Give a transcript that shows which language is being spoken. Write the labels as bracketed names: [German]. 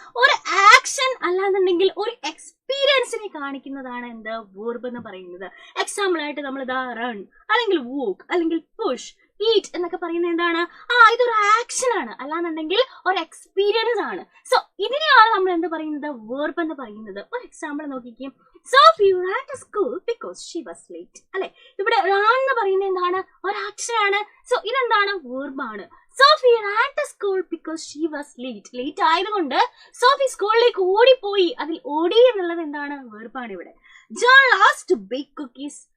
[Malayalam] ഒരു ആക്ഷൻ അല്ലാന്നുണ്ടെങ്കിൽ ഒരു എക്സ്പീരിയൻസിനെ കാണിക്കുന്നതാണ് എന്ത്? വെർബ് എന്ന് പറയുന്നത്. എക്സാമ്പിൾ ആയിട്ട് നമ്മൾ ഇതാ റൺ, അല്ലെങ്കിൽ വോക്ക്, അല്ലെങ്കിൽ പുഷ്, ഈറ്റ് എന്നൊക്കെ പറയുന്നത് എന്താണ്? ഇതൊരു ആക്ഷൻ ആണ്, അല്ലാന്നുണ്ടെങ്കിൽ ഒരു എക്സ്പീരിയൻസ് ആണ്. സോ ഇതിനെയാണ് നമ്മൾ എന്ത് പറയുന്നത്? വെർബ് എന്ന് പറയുന്നത്. ഒരു example നോക്കിക്കും. [English] Sophie ran to school because she was late. [Malayalam] അല്ലെ, ഇവിടെ ran എന്ന് പറയുന്നത് എന്താണ്? ഒരു ആക്ഷൻ ആണ്. സോ ഇതെന്താണ്? വെർബ് ആണ്. [English] Sophie ran to school because she was late. [Malayalam] Late ആയതുകൊണ്ട് സോഫി സ്കൂളിലേക്ക് ഓടിപ്പോയി. അതിൽ ഓടി എന്നുള്ളത് എന്താണ്? വെർബാണ് ഇവിടെ. [English] John loves to bake cookies.